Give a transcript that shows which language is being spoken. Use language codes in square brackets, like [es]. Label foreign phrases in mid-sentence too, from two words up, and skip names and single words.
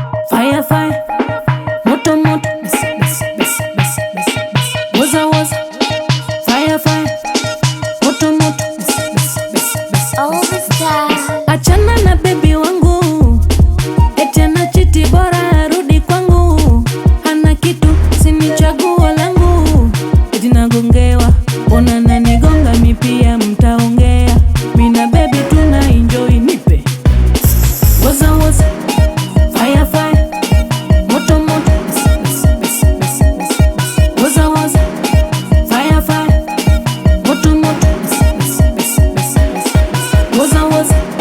[en] Fire, fire. [sw] Moto, moto. Bes, bes, bes, bes, bes, bes. [zu] Woza, woza. [en] Fire, fire. [sw] Moto, moto. Bes, bes, bes, bes, bes, [en] All the bes. stars. [sw] Achana na baby wangu. Eti ana chiti bora arudi kwangu. Hana kitu, si ni chaguo langu. Eti nagongewa. Ona nanigonga mi pia mtaongea. Mi na baby tuna enjoy, nipe. [zu] Woza, woza. [en] Fire, fire. [sw] Moto, moto. Bes, bes, bes, bes, bes, bes. [zu] Woza, woza. [en] Fire, fire. [sw] Moto, moto. Bes, bes, bes, bes, bes, bes. [zu] Woza, woza.